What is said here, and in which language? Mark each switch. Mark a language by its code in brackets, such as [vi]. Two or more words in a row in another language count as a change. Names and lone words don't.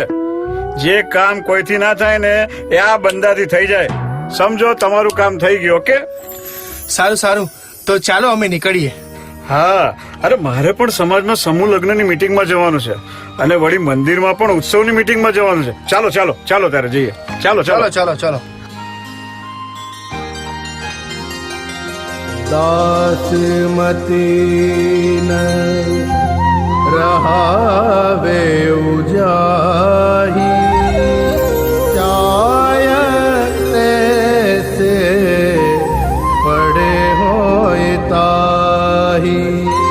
[gu] જે કામ કોઈથી ના થાય ને એ આ બંદાથી થઈ જાય. સમજો તમારું કામ થઈ ગયું. ઓકે, સારું સારું, તો ચાલો અમે નીકળીએ. હા, અરે મારે પણ સમાજમાં સમૂહ લગ્નની મીટિંગમાં જવાનું છે અને વળી મંદિરમાં પણ ઉત્સવની મીટિંગમાં જવાનું છે. ચાલો ચાલો ચાલો ત્યારે જઈએ. ચાલો ચાલો ચાલો ચાલો. [hi] दासमती न रहावे उजाही, चाहे तैसे बड़े होए ताही।